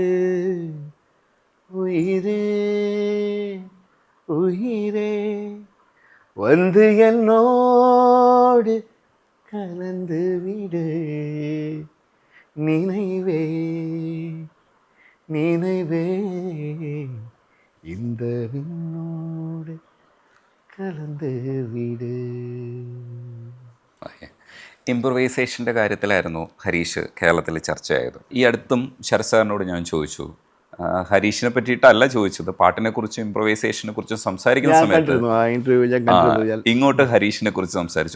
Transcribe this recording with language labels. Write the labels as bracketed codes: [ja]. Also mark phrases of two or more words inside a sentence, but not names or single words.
[ta] உயிரே உயிரே வந்து என்னோடு கலந்து விடு, நினைவே நினைவே இந்த விண்ணோடு கலந்து விடு. [ml] ഇംപ്രവൈസേഷൻ്റെ കാര്യത്തിലായിരുന്നു ഹരീഷ് കേരളത്തിൽ ചർച്ചയായത്. ഈ അടുത്തും ശരത് സാറിനോട് ഞാൻ ചോദിച്ചു, ഹരീഷിനെ പറ്റിയിട്ടല്ല ചോദിച്ചത്, പാട്ടിനെ കുറിച്ചും ഇംപ്രവൈസേഷനെ കുറിച്ചും സംസാരിക്കുന്ന സമയത്ത് ഇങ്ങോട്ട് ഹരീഷിനെ കുറിച്ച് സംസാരിച്ചു.